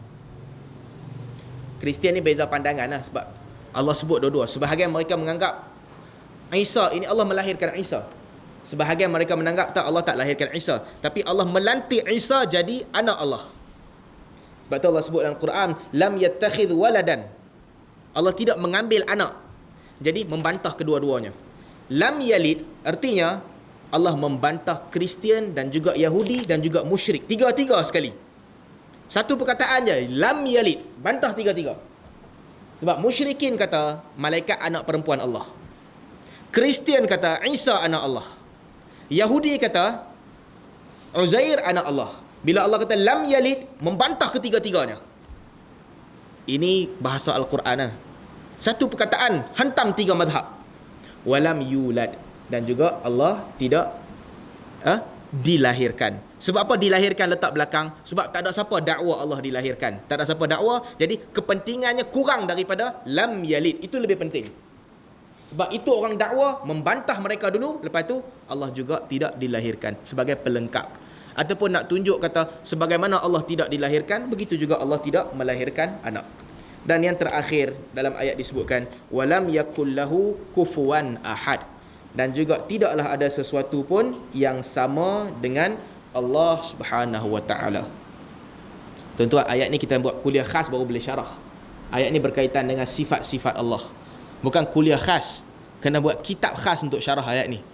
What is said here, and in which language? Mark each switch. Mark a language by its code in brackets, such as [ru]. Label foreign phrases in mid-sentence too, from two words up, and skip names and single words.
[ms] Kristian ni beza pandangan lah, sebab Allah sebut dua-dua. Sebahagian mereka menganggap Isa ini Allah melahirkan Isa. Sebahagian mereka menganggap tak, Allah tak lahirkan Isa, tapi Allah melantik Isa jadi anak Allah. Sebab tu Allah sebut dalam Quran [ar] لم يتخذ ولدا. [ms] Allah tidak mengambil anak. Jadi membantah kedua-duanya. [ar] لم يلد [ms] artinya Allah membantah Kristian dan juga Yahudi dan juga musyrik. Tiga-tiga sekali. Satu perkataan je, [ar] لم يلد, [ms] bantah tiga-tiga. Sebab musyrikin kata malaikat anak perempuan Allah. Kristian kata Isa anak Allah. Yahudi kata Uzair anak Allah. Bila Allah kata [ar] لم يلد, [ms] membantah ketiga-tiganya. Ini bahasa Al-Quran. Satu perkataan hantam tiga madhab. [ar] ولم يولد, [ms] dan juga Allah tidak dilahirkan. Sebab apa dilahirkan letak belakang? Sebab tak ada siapa dakwa Allah dilahirkan. Tak ada siapa dakwa, jadi kepentingannya kurang daripada [ar] لم يلد. [ms] Itu lebih penting. Sebab itu orang dakwa membantah mereka dulu, lepas tu Allah juga tidak dilahirkan sebagai pelengkap. Ataupun nak tunjuk kata sebagaimana Allah tidak dilahirkan, begitu juga Allah tidak melahirkan anak. Dan yang terakhir dalam ayat disebutkan [ar] ولم يكن له كفوا أحد, [ms] dan juga tidaklah ada sesuatu pun yang sama dengan Allah [ar] سبحانه وتعالى. [ms] Tuan-tuan, ayat ni kita buat kuliah khas baru boleh syarah. Ayat ni berkaitan dengan sifat-sifat Allah. Bukan kuliah khas, kena buat kitab khas untuk syarah ayat ni.